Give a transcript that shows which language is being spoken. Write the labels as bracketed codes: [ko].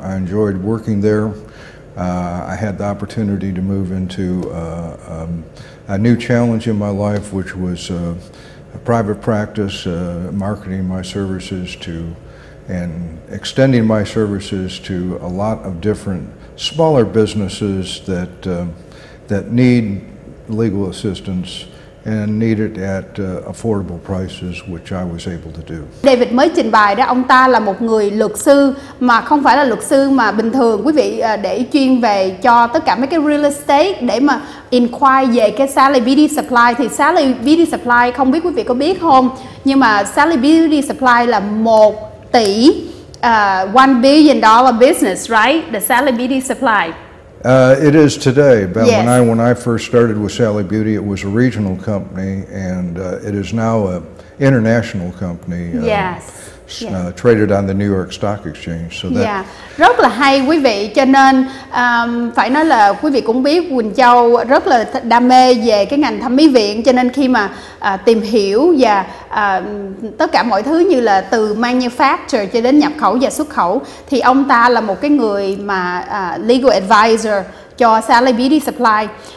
[en] I enjoyed working there. I had the opportunity to move into a new challenge in my life, which was a private practice, marketing my services to and extending my services to a lot of different smaller businesses that need legal assistance and need it at affordable prices, which I was able to do. [vi] David mới trình bày đó, ông ta là một người luật sư mà không phải là luật sư mà bình thường quý vị để chuyên về cho tất cả mấy cái real estate để mà inquire về cái Sally Beauty Supply. Thì Sally Beauty Supply không biết quý vị có biết không, nhưng mà Sally Beauty Supply là 1 tỷ [en] $1 billion business, right? [vi] The Sally Beauty Supply. [en] It is today, but yes. when I first started with Sally Beauty, it was a regional company, and it is now an international company. Yes. Traded on the New York Stock Exchange. So that [vi] rất là hay quý vị, cho nên phải nói là quý vị cũng biết Quynh Chau rất là đam mê về cái ngành thẩm mỹ viện, cho nên khi mà tìm hiểu và tất cả mọi thứ như là từ manufacture cho đến nhập khẩu và xuất khẩu, thì ông ta là một cái người mà legal advisor cho Sally Beauty Supply.